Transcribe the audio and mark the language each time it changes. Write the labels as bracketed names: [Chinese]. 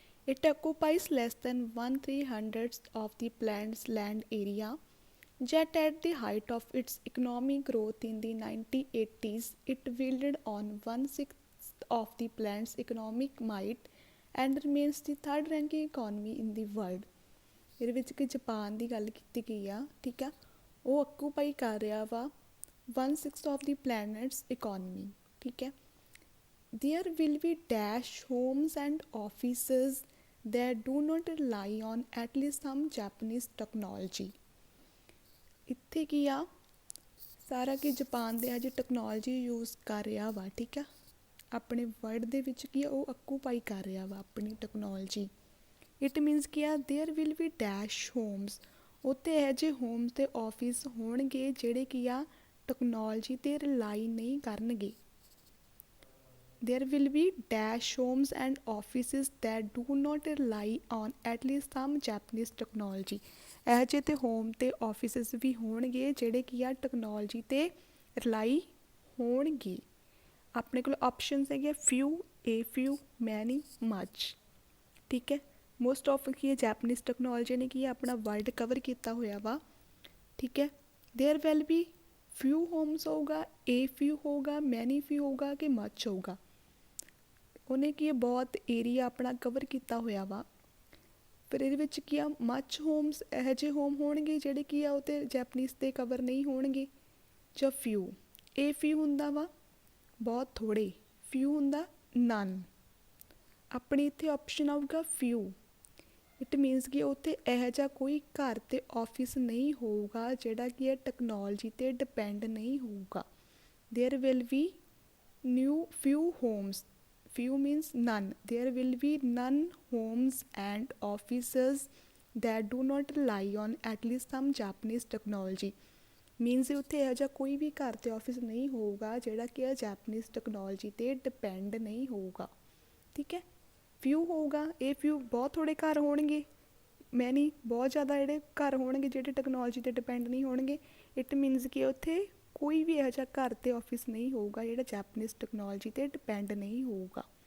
[English] It occupies less than 1/300th of the planet's land area. Yet at the height of its economic growth in the 1980s, it wielded on 1/6 of the planet's economic might and remains the third ranking economy in the world. [Punjabi] ਇਹਦੇ ਵਿੱਚ ਕਿ Japan ਦੀ ਗੱਲ ਕੀਤੀ ਗਈ ਆ। ਠੀਕ ਆ, ਉਹ ਆਕੂਪਾਈ ਕਰ ਰਿਹਾ ਵਾ [English] 1/6 of the planet's economy. [Punjabi] ਠੀਕ ਹੈ, [English] there will be dash homes and offices that do not rely on at least some Japanese technology. [Punjabi] ਇੱਥੇ ਕੀ ਆ ਸਾਰਾ ਕਿ ਜਾਪਾਨ ਦੇ ਅਜੇ ਟੈਕਨੋਲੋਜੀ ਯੂਜ਼ ਕਰ ਰਿਹਾ ਵਾ। ਠੀਕ ਆ, ਆਪਣੇ ਵਰਲਡ ਦੇ ਵਿੱਚ ਕੀ ਆ ਉਹ ਆਕੂਪਾਈ ਕਰ ਰਿਹਾ ਵਾ ਆਪਣੀ ਟੈਕਨੋਲੋਜੀ। ਇਟ ਮੀਨਸ ਕੀ ਆ [English] there will be dash homes, [Punjabi] ਉੱਥੇ ਇਹੋ ਜਿਹੇ ਹੋਮਸ ਅਤੇ ਆਫਿਸ ਹੋਣਗੇ ਜਿਹੜੇ ਕੀ ਆ ਟੈਕਨੋਲੋਜੀ 'ਤੇ ਰਿਲਾਈ ਨਹੀਂ ਕਰਨਗੇ। [English] There will be dash homes and offices that do not rely on at least some Japanese technology. [Punjabi] ਇਹੋ ਜਿਹੇ ਤੇ ਹੋਮ ਅਤੇ ਆਫਿਸਿਸ ਵੀ ਹੋਣਗੇ ਜਿਹੜੇ ਕੀ ਆ ਟੈਕਨੋਲੋਜੀ 'ਤੇ ਰਿਲਾਈ ਹੋਣਗੇ। ਆਪਣੇ ਕੋਲ ਆਪਸ਼ਨਸ ਹੈਗੇ ਫਿਊ, ਏ ਫਿਊ, ਮੈਨੀ, ਮੱਚ। ਠੀਕ ਹੈ, ਮੋਸਟ ਆਫ ਕੀ ਹੈ ਜੈਪਨੀਜ਼ ਟੈਕਨੋਲੋਜੀ ਨੇ ਕੀ ਆਪਣਾ ਵਰਲਡ ਕਵਰ ਕੀਤਾ ਹੋਇਆ ਵਾ। ਠੀਕ ਹੈ, [English] there will be few homes [Punjabi] ਹੋਊਗਾ, ਏ ਫਿਊ ਹੋਊਗਾ, ਮੈਨੀ ਫਿਊ ਹੋਊਗਾ ਕਿ ਮੱਚ ਹੋਊਗਾ। ਉਹਨੇ ਕੀ ਬਹੁਤ ਏਰੀਆ ਆਪਣਾ ਕਵਰ ਕੀਤਾ ਹੋਇਆ ਵਾ। ਫਿਰ ਇਹਦੇ ਵਿੱਚ ਕੀ ਆ ਮੱਚ ਹੋਮਸ ਇਹੋ ਜਿਹੇ ਹੋਮ ਹੋਣਗੇ ਜਿਹੜੇ ਕੀ ਆ ਉਹ ਤਾਂ ਜੈਪਨੀਜ਼ 'ਤੇ ਕਵਰ ਨਹੀਂ ਹੋਣਗੇ। ਜਾਂ ਫਿਊ, ਏ ਫਿਊ ਹੁੰਦਾ ਵਾ ਬਹੁਤ ਥੋੜ੍ਹੇ, ਫਿਊ ਹੁੰਦਾ ਨਨ। ਆਪਣੀ ਇੱਥੇ ਆਪਸ਼ਨ ਆਊਗਾ ਫਿਊ। ਇਟ ਮੀਨਸ ਕਿ ਉੱਥੇ ਇਹੋ ਜਿਹਾ ਕੋਈ ਘਰ ਅਤੇ ਆਫਿਸ ਨਹੀਂ ਹੋਊਗਾ ਜਿਹੜਾ ਕਿ ਇਹ ਟੈਕਨੋਲੋਜੀ 'ਤੇ ਡਿਪੈਂਡ ਨਹੀਂ ਹੋਊਗਾ। [English] There will be few homes, few means none. There will be none homes and offices that do not rely on at least some Japanese technology. Means [Punjabi] ਉੱਥੇ ਇਹੋ ਜਿਹਾ ਕੋਈ ਵੀ ਘਰ ਅਤੇ ਆਫਿਸ ਨਹੀਂ ਹੋਊਗਾ ਜਿਹੜਾ ਕਿ ਜੈਪਨੀਜ਼ ਟੈਕਨੋਲੋਜੀ 'ਤੇ ਡਿਪੈਂਡ ਨਹੀਂ ਹੋਊਗਾ। ਠੀਕ ਹੈ, ਫਿਊ ਹੋਊਗਾ, ਇਹ ਫਿਊ ਬਹੁਤ ਥੋੜ੍ਹੇ ਘਰ ਹੋਣਗੇ, ਮੈਨੀ ਬਹੁਤ ਜ਼ਿਆਦਾ ਜਿਹੜੇ ਘਰ ਹੋਣਗੇ ਜਿਹੜੇ ਟੈਕਨੋਲੋਜੀ 'ਤੇ ਡਿਪੈਂਡ ਨਹੀਂ ਹੋਣਗੇ। ਇਟ ਮੀਨਸ ਕਿ ਉੱਥੇ ਕੋਈ ਵੀ ਇਹੋ ਜਿਹਾ ਘਰ ਅਤੇ ਆਫਿਸ ਨਹੀਂ ਹੋਊਗਾ ਜਿਹੜਾ ਜੈਪਨੀਜ਼ ਟੈਕਨੋਲੋਜੀ 'ਤੇ ਡਿਪੈਂਡ ਨਹੀਂ ਹੋਊਗਾ।